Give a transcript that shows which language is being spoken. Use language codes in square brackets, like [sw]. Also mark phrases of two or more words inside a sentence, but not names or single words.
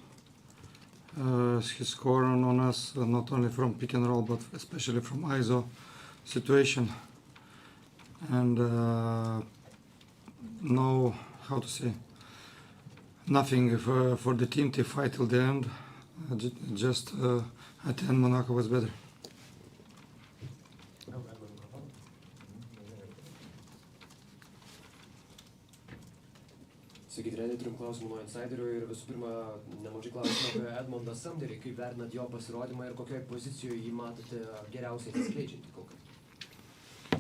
[en] He scored on us not only from pick and roll but especially from ISO situation. And no, how to say, nothing for the team to fight till the end. Just at the end Monaco was better. [lt] Sveiki, treneriai, turim klausimų nuo insiderių ir visų pirma, nemažai klausimų apie Edmundą Samnerį. Kaip vertinat jo pasirodymą ir kokioje pozicijoje jį matote geriausiai atsiskleidžiantį kol kas?